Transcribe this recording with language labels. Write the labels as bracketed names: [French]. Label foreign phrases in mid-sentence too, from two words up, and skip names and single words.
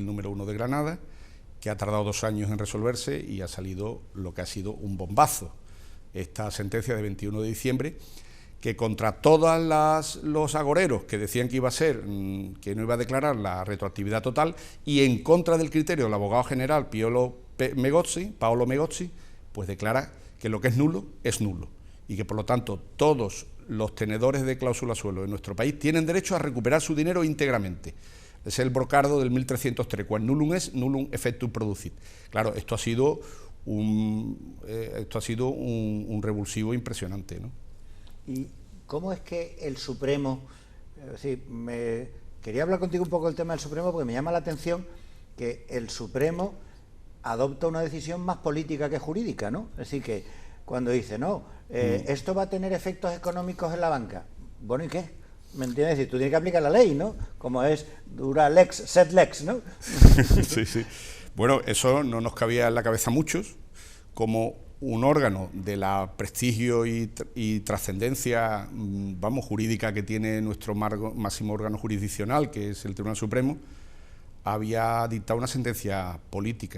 [Spanish] número 1 de Granada, que ha tardado 2 años en resolverse y ha salido lo que ha sido un bombazo, esta sentencia de 21 de diciembre, que contra todos los agoreros que decían que iba a ser, que no iba a declarar la retroactividad total, y en contra del criterio del abogado general Paolo Megozzi, pues declara que lo que es nulo, y que por lo tanto todos los tenedores de cláusula suelo en nuestro país tienen derecho a recuperar su dinero íntegramente. Es el brocardo del 1303, [Latin] quam nullum est, nullum effectum producit. [Spanish] Claro, esto ha sido un revulsivo impresionante, ¿no? ¿Y cómo es que el Supremo, quería hablar contigo un poco del tema del Supremo porque me llama la atención que el Supremo adopta una decisión más política que jurídica, ¿no? Es decir, que cuando dice, no, esto va a tener efectos económicos en la banca, bueno, ¿y qué? ¿Me entiendes? Es decir, tú tienes que aplicar la ley, ¿no? Como es [Latin] dura lex, sed lex, [Spanish] ¿no? Sí, sí. Bueno, eso no nos cabía en la cabeza a muchos, como un órgano de la prestigio y trascendencia, jurídica que tiene nuestro máximo órgano jurisdiccional, que es el Tribunal Supremo, había dictado una sentencia política.